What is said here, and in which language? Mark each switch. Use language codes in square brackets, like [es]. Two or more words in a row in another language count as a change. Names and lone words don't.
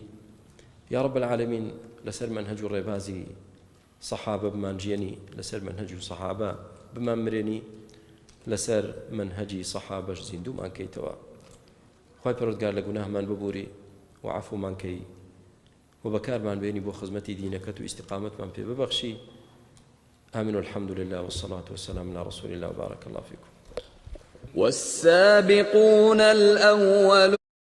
[ar] یا رب العالمین [ckb] لەسەر منهەج و ڕێبازی سەحابە بمانجێنی، لەسەر منهەج و سەحابە بمان مرێنی، لەسەر منهەجی سەحابەش زیندومان کەیتەوە. خۆی پەروەردگار لە گوناهمان ببووری و عەفومان کەی و بەکارمان بێنی بۆ خزمەتی دینەکەت و ئیستیقامەتمان پێ ببەخشی. [ar] آمين والحمد لله والصلاة والسلام على رسول الله وبارك الله فيكم. والسابقون الأول